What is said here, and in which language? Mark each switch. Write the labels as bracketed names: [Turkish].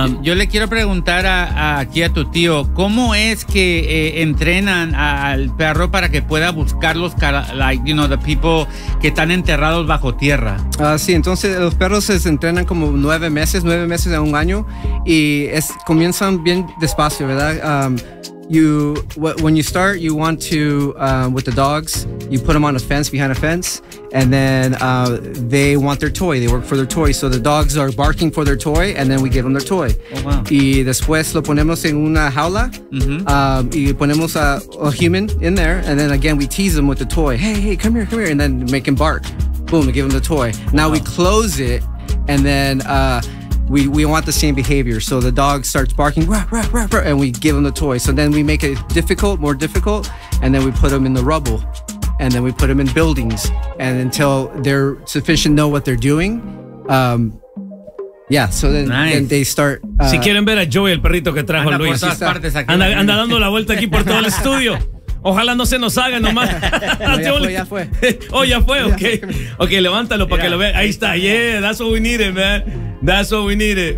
[Spanish] Yo le quiero preguntar aquí a tu tío, ¿cómo es que entrenan al perro para que pueda buscar los, [English] like, you know, the people [Spanish] que están enterrados bajo tierra? Sí, entonces los perros se entrenan como 9 meses a un año y comienzan bien despacio, ¿verdad? [English] When you start, you want to with the dogs, you put them on a fence, behind a fence, and then they want their toy. They work for their toy, so the dogs are barking for their toy, and then we give them their toy. Oh, wow. [Spanish] Y después lo ponemos en una jaula, y ponemos [English] a human in there, and then again we tease them with the toy. Hey, come here, and then make him bark. Boom, we give him the toy. Wow. Now we close it, and then We want the same behavior. So the dog starts barking, rah, rah, rah, rah, and we give him the toy. So then we make it difficult, more difficult, and then we put him in the rubble, and then we put him in buildings, and until they're sufficient, know what they're doing. Then they start. [Spanish] Si quieren ver a Joey, el perrito que trajo anda Luis, por todas partes aquí. Anda dando la vuelta aquí por todo el estudio. Ojalá no se nos haga nomás. Ya fue. [English] Oh, [Spanish] ya fue, [English] ok. Ok, [Spanish] levántalo para que lo vea. Ahí está, [English] yeah, that's what we needed, man. That's what we needed.